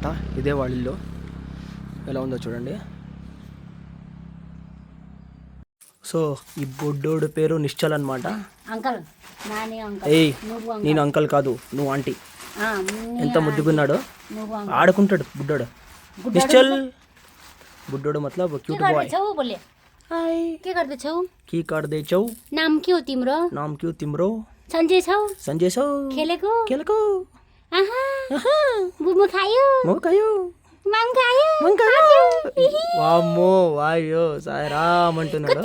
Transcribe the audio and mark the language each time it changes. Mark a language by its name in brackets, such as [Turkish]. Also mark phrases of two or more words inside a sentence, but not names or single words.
[Telugu] ఇదే వాళ్ళ ఇల్లు, ఎలా ఉందో చూడండి. సో ఈ బొడ్డోడు పేరు నిశ్చల్ అనమాట. ఏయ్ నేను అంకల్ కాదు, నువ్వు ఆంటీ. ఎంత ముద్దుగున్నాడు, ఆడుకుంటాడు బుడ్డోడు. నిశ్చల్ బుడ్డోడు मतलब [English] cute boy. [Nepali] हाय के गर्दै छौ? नाम के हो तिम्रो? सन्जय छौ? खेलेको आहा मोमो खायो? माङ खायो? वामो वायो सायराम అంటున్నాడు.